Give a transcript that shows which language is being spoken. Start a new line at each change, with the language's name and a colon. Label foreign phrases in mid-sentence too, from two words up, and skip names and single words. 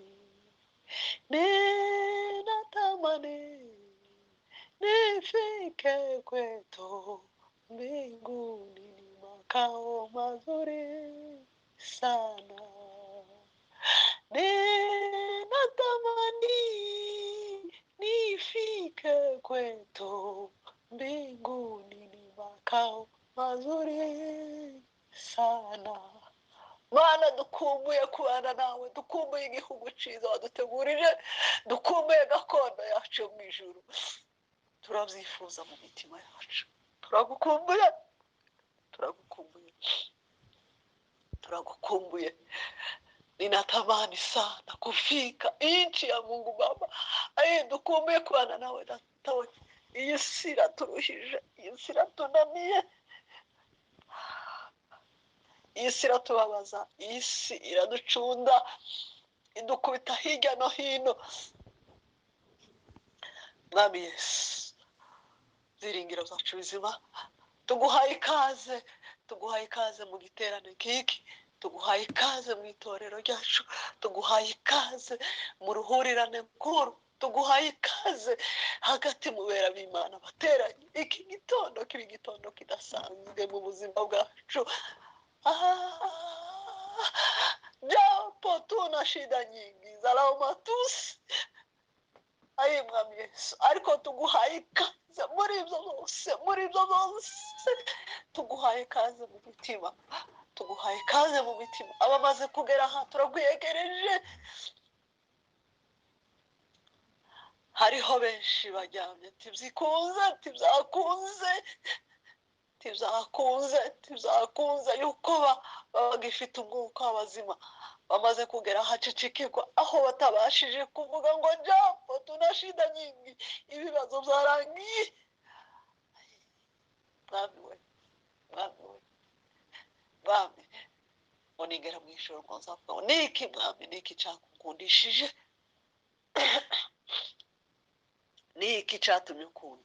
Swahili: Ninatamani nifike kwetu mbinguni, ni makao mazuri sana. Ninatamani nifike kwetu mbinguni, ni makao mazuri sana.
Rundi: Mana, dukumbuye kubana nawe, dukumbuye igihugu ciza wadutegurije, dukumbuye gakondo yacu mu ijuru. Turavyifuza mu mitima yacu. Turagukumbuye, turagukumbuye, turagukumbuye.
Swahili: Ninatamani sana kufika nchi ya Mungu Baba.
Rundi: Dukumbuye kubana nawe data we. Iyi si iraturuhije, iyi si iratunaniye, iyi si iratubabaza, iyi si iraducunda, idukubita hirya no hino. Mwami Yesu, ziringiro zacu bizima, tuguhaye ikaze, tuguhaye ikaze mu giterane kiki, tuguhaye ikaze mu itorero ryacu, tuguhaye ikaze mu ruhurirane mukuru, tuguhaye ikaze hagati mu bera b'Imana bateranye. Iki gitondo kiba igitondo kidasanzwe mu buzima bwacu.
Swahili: Japo tuna shida nyingi za laumatusi,
Rundi: Mwami Yesu, ariko tuguhaye ikaze muri ibyo byose, muri ibyo byose tuguhaye ikaze mu mitima, tuguhaye ikaze mu mitima. Abamaze kugera aha turagwegereje. Hariho benshi baryamye, tibyikunze, tibyakunze, tibyakunze, tibyakunze yuko bagifite umwuka w'abazima. Bamaze kugera ahacicikirwa, aho batabashije kuvuga ngo
Swahili: japo tuna shida nyingi,
Rundi: ibibazo byarangiye. Mwami we, mwami we, mwami, unigera mu ijoro ngo nzavuga ngo niki mwami, niki cyakukundishije, niki cyatumye ukunda.